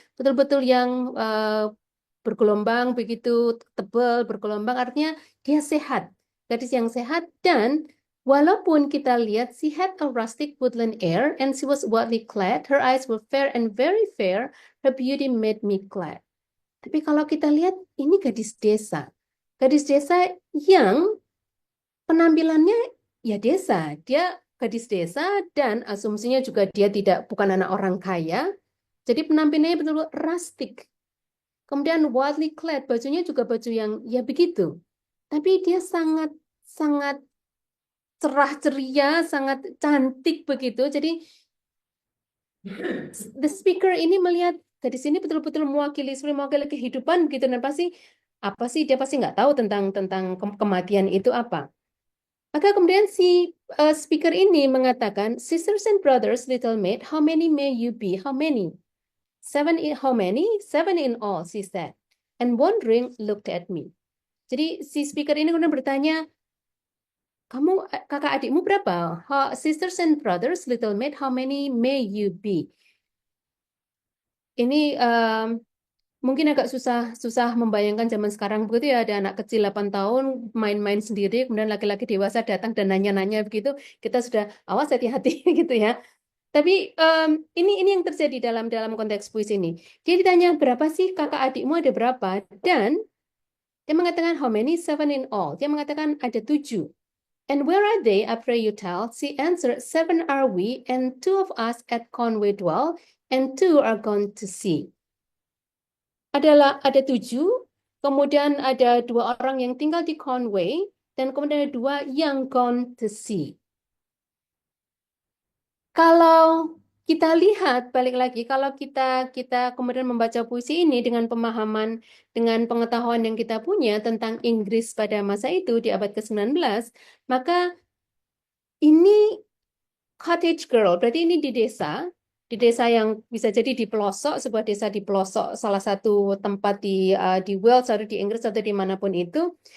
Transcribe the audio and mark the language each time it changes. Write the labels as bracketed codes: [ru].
[id] Betul-betul yang bergelombang begitu tebal, bergelombang, artinya dia sehat. Gadis yang sehat, dan walaupun kita lihat [en] she had a rustic woodland air and she was widely clad, her eyes were fair and very fair, her beauty made me glad. [id] Tapi kalau kita lihat, ini gadis desa. Gadis desa yang penampilannya ya desa. Dia gadis desa dan asumsinya juga dia bukan anak orang kaya. Jadi penampilannya betul-betul rustic. Kemudian wildly clad, bajunya juga baju yang ya begitu. Tapi dia sangat sangat cerah ceria, sangat cantik begitu. Jadi the speaker ini melihat gadis ini betul-betul mewakili kehidupan gitu, dan pasti apa sih, dia pasti nggak tahu tentang kematian itu apa. Maka kemudian si speaker ini mengatakan, [en] sisters and brothers, little maid, how many may you be? How many? How many? 7 in all, she said. And wondering looked at me. [id] Jadi si speaker ini kemudian bertanya, kamu kakak adikmu berapa? [en] Sisters and brothers, little maid, how many may you be? [id] Ini mungkin agak susah membayangkan zaman sekarang begitu ya, ada anak kecil 8 tahun main-main sendiri, kemudian laki-laki dewasa datang dan nanya-nanya begitu, kita sudah awas hati-hati gitu ya. Tapi ini yang terjadi dalam konteks puisi ini. Dia ditanya, berapa sih kakak adikmu, ada berapa? Dan dia mengatakan [en] how many? 7 in all. [id] Dia mengatakan ada 7. [en] And where are they? I pray you tell. She answered, 7 are we, and 2 of us at Conway dwell, and 2 are gone to sea. [id] Ada 7, kemudian ada 2 orang yang tinggal di Conway, dan kemudian ada 2 yang [en] gone to sea. [id] Kalau kita lihat balik lagi, kalau kita kemudian membaca puisi ini dengan pemahaman, dengan pengetahuan yang kita punya tentang Inggris pada masa itu di abad ke-19, maka ini cottage girl, berarti ini di desa yang bisa jadi di pelosok, sebuah desa di pelosok salah satu tempat di Wales atau di Inggris atau dimanapun itu.